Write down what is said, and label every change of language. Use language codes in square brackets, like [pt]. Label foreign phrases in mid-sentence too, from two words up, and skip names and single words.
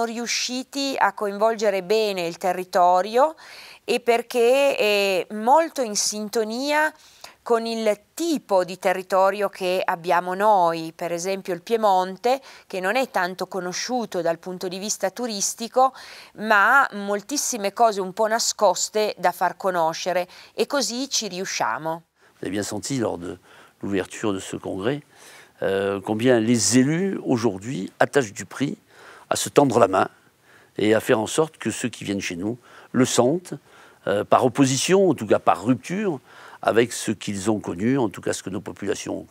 [it] riusciti a coinvolgere bene il territorio e perché è molto in sintonia con il tipo di territorio che abbiamo noi, per esempio il Piemonte, che non è tanto conosciuto dal punto di vista turistico, ma ha moltissime cose un po' nascoste da far conoscere e così ci riusciamo. [fr] Vous avez bien senti lors de l'ouverture de ce congrès combien les élus aujourd'hui attachent du prix à se tendre la main et à faire en sorte que ceux qui viennent chez nous le sentent, par opposition, en tout cas par rupture, avec ce qu'ils ont connu, en tout cas ce que nos populations ont